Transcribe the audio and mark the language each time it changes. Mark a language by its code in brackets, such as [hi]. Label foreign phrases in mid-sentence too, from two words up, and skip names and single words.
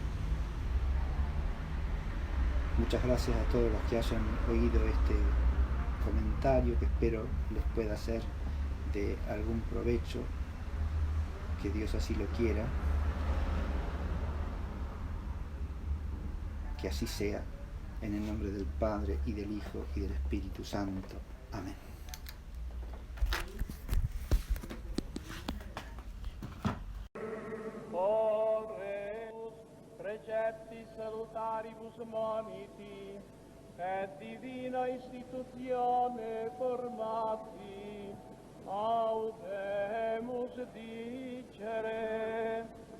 [es] Muchas gracias a todos los que hayan oído este comentario, que espero les pueda ser de algún provecho, que Dios así lo quiera, que así sea, en el nombre del Padre y del Hijo y del Espíritu Santo. Amén. [la] Precepti salutaribus moniti, et divina institutione formati, audemus dicere: